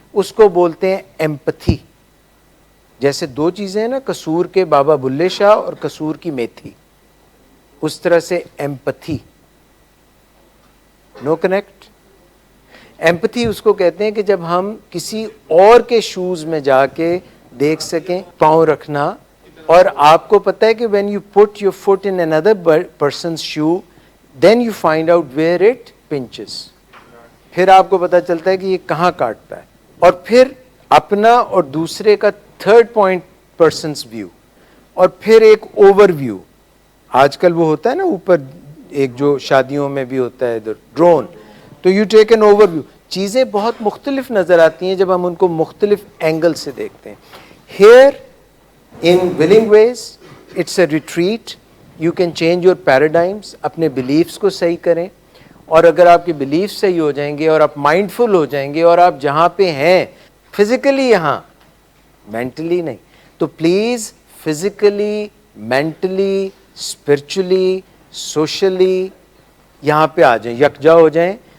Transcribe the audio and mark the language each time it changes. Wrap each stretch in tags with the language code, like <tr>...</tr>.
<ur>اس کو بولتے ہیں ایمپتھی. جیسے دو چیزیں ہیں نا، قصور کے بابا بلے شاہ اور قصور کی میتھی، اس طرح سے ایمپتھی. Know connect. ایمپتھی اس کو کہتے ہیں کہ جب ہم کسی اور کے شوز میں جا کے دیکھ سکیں، پاؤں رکھنا. اور آپ کو پتہ ہے کہ</ur> <en>when you put your foot in another person's shoe, then you find out where it pinches.</en> <ur>پھر آپ کو پتہ چلتا ہے کہ یہ کہاں کاٹتا ہے. اور پھر اپنا اور دوسرے کا تھرڈ پوائنٹ پرسنس ویو، اور پھر ایک اوور ویو. آج کل وہ ہوتا ہے نا اوپر، ایک جو شادیوں میں بھی ہوتا ہے ادھر ڈرون، تو</ur> <en>You take an overview.</en> <ur>چیزیں بہت مختلف نظر آتی ہیں جب ہم ان کو مختلف اینگل سے دیکھتے ہیں.</ur> <en>Here in willing ways, it's a retreat. You can change your paradigms.</en> <ur>اپنے beliefs کو صحیح کریں، اور اگر آپ کے beliefs صحیح ہو جائیں گے اور آپ mindful ہو جائیں گے اور آپ جہاں پہ ہیں physically یہاں، mentally نہیں، تو please physically, mentally, spiritually, socially یہاں پہ آ جائیں، یکجا ہو جائیں.</ur>